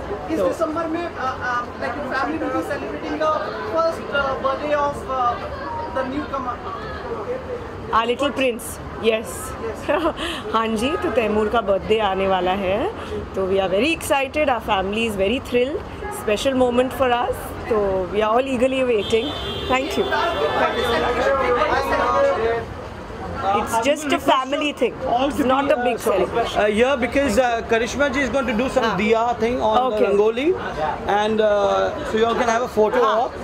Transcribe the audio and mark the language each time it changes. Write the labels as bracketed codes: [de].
[hi] इस दिसंबर में [en] like your family will be celebrating the first birthday of the newcomer. Our little prince. Yes. [hi] हाँ जी, तो तैमूर का birthday आने वाला है, तो [en] we are very excited. Our family is very thrilled. Special moment for us. So we are all eagerly waiting. Thank you. It's just a family thing. It's not a big celebration. Yeah, because Karishma ji is going to do some diya thing on the Rangoli, and so you all can have a photo op.